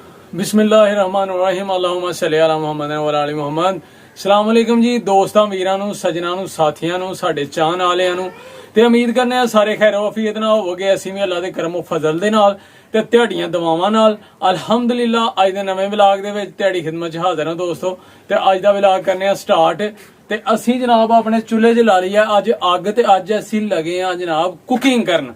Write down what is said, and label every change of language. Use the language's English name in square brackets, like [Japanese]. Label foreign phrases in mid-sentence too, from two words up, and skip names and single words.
[Arabic] بسم الله الرحمن الرحيم اللهم صل على محمد وعلى محمد. سلام عليكم [Punjabi] ਜੀ ਦੋਸਤਾਂ ਵੀਰਾਂ ਨੂੰ ਸੱਜਣਾਂ ਨੂੰ ਸਾਥੀਆਂ ਨੂੰ ਸਾਡੇ ਚਾਹਣ ਵਾਲਿਆਂ ਨੂੰ ਤੇ ਉਮੀਦ ਕਰਨੇ ਆ ਸਾਰੇ ਖੈਰ ਵਫੀਅਤ ਨਾਲ ਹੋਵੋਗੇ। ਅਸੀਂ ਵੀ ਅੱਲਾ ਦੇ ਕਰਮ ਫਜ਼ਲ ਦੇ ਨਾਲ ਤੇ ਤੁਹਾਡੀਆਂ ਦੁਆਵਾਂ ਨਾਲ ਅਲਹਮਦੁਲਿਲਾ ਅੱਜ ਦੇ ਨਵੇਂ ਵਲੌਗ ਦੇ ਵਿੱਚ ਤੁਹਾਡੀ ਖਿਦਮਤ 'ਚ ਹਾਜ਼ਰ ਹਾਂ ਦੋਸਤੋ। ਤੇ ਅੱਜ ਦਾ ਵਲੌਗ ਕਰਨੇ ਆ ਸਟਾਰਟ ਤੇ ਅਸੀਂ ਜਨਾਬ ਆਪਣੇ ਚੁੱਲ੍ਹੇ 'ਚ ਲਾ ਲਈ ਆ ਅੱਜ ਅੱਗ ਤੇ ਅੱਜ ਅਸੀਂ ਲੱਗੇ ਆ ਜਨਾਬ ਕੁਕਿੰਗ ਕਰਨ।